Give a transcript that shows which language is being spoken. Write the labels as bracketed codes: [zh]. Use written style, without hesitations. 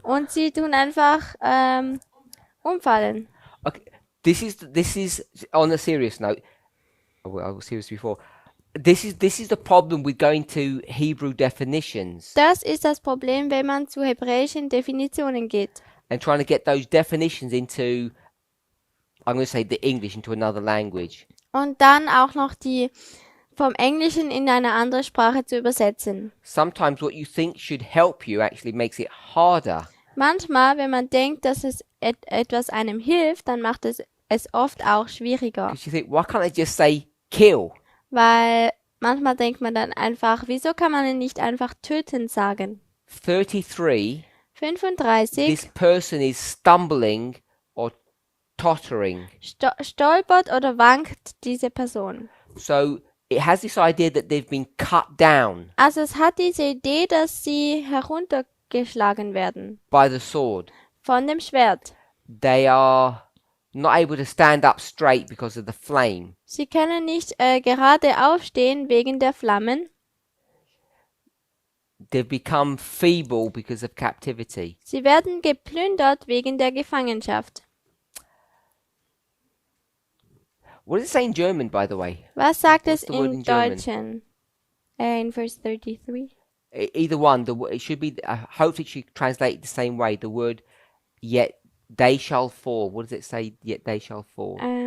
[de] und sie tun einfach umfallen? [en] Okay, this is on a serious note. Oh, well, I was serious before. This is the problem with going to Hebrew definitions [de] Das ist das Problem, wenn man zu hebräischen Definitionen geht [en] and trying to get those definitions into, I'm going to say the English, into another language. [de] und dann auch noch die vom Englischen in eine andere Sprache zu übersetzen. [en] Sometimes what you think should help you actually makes it harder. [de] Manchmal, wenn man denkt, dass es etwas einem hilft, dann macht es oft auch schwieriger. [en] Because you think, why can't I just say kill? [de] Weil manchmal denkt man dann einfach, wieso kann man ihn nicht einfach töten sagen? [en] 33, 35, this person is stumbling or tottering. [de] stolpert oder wankt diese Person. [en] So it has this idea that they've been cut down [de] Also es hat diese Idee, dass sie heruntergeschlagen werden [en] by the sword. [de] von dem Schwert. [en] They are not able to stand up straight because of the flame. [de] Sie können nicht gerade aufstehen wegen der Flammen. [en] They've become feeble because of captivity. [de] Sie werden geplündert wegen der Gefangenschaft. [en] What does it say in German, by the way? [de] Was sagt [en] What's [de] es [en] the word [de] im [en] in German? [de] Deutschen? In Vers 33. [en] Either one. It should be. Hopefully, it should translate the same way. The word "yet they shall fall." What does it say? Yet they shall fall.